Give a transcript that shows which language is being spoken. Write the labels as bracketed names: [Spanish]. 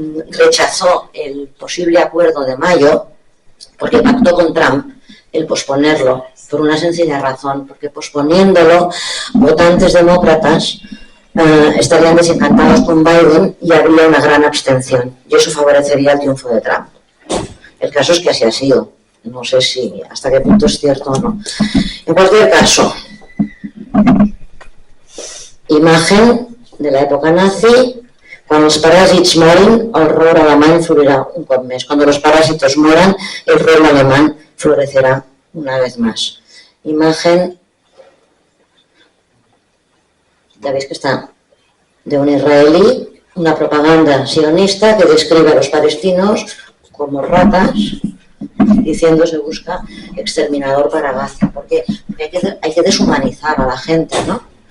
[Spanish] Rechazó el posible acuerdo de mayo porque pactó con Trump el posponerlo por una sencilla razón, porque posponiéndolo votantes demócratas estarían desencantados con Biden y habría una gran abstención, y eso favorecería el triunfo de Trump. El caso es que así ha sido. No sé si hasta qué punto es cierto o no. En cualquier caso, imagen de la època nazi. [Catalan] Quan els paràsits morin, el rol alemany florirà un cop més. [Spanish] Cuando los parásitos moran, el rol alemán florecerá una vez más. Imagen, ya veis que está de un israelí, una propaganda sionista que describe a los palestinos como ratas, diciendo se busca exterminador para Gaza, porque hay que deshumanizar a la gente, ¿no?